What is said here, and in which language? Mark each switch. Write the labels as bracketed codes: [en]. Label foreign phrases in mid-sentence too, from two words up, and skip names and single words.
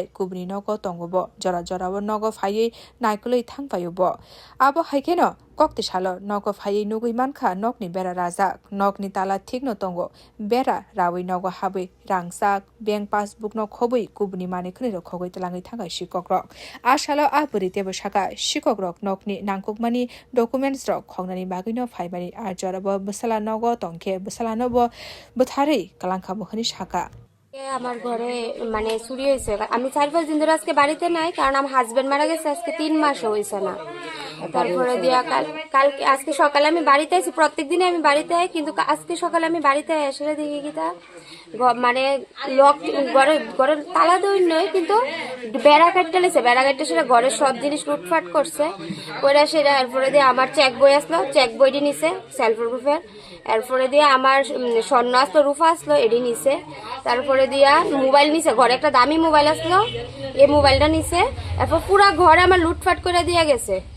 [trp] kubni nogo tongobo jora jorabo nogo phaiye naikuloi thangpayobo abo haikeno koktisalo nogo phaiye nugui mankha nogni bera raja nogni tala thikno tongo bera rawi nogo habi rangsak [en] bank passbook [trp] no khobui kubni mane khni khogoi talangai thanga sikok rok asalo aburi tebo saka sikok rok nokni nangkukmani documents rok khognani bagino phaibani ar jorabo busala nogo tongke busala nobo buthari kalangkha bokhani saka [bn] আমার ঘরে মানে চুরি হয়েছে আমি 4-5 দিন ধরে আজকে বাড়িতে নাই কারণ আমার হাজবেন্ড মারা গেছে আজকে 3 মাস হইছে না তারপরে দিয়া কালকে আজকে সকালে আমি বাড়িতে আইছি প্রত্যেকদিন আমি বাড়িতে আই কিন্তু আজকে সকালে আমি বাড়িতে এসে দেখি কিটা মানে লক ঘরের তালা দই নয় কিন্তু বেড়া কাটতে লেছে বেড়া কাটতে সেটা ঘরের সব জিনিস লুটফাট করছে কইরা সেটা এরপরে দিয়ে আমার চেক বই আসলো চেক বইটি নিছে [en] self group [bn] এরপরে দিয়ে আমার স্বর্ণ আসলো রূপা আসলো এডি নিছে তারপরে দিয়া মোবাইল নিছে ঘরে একটা দামি মোবাইল আসলো এই মোবাইলটা নিছে এরপর পুরো ঘরে আমার লুটফাট করে দিয়ে গেছে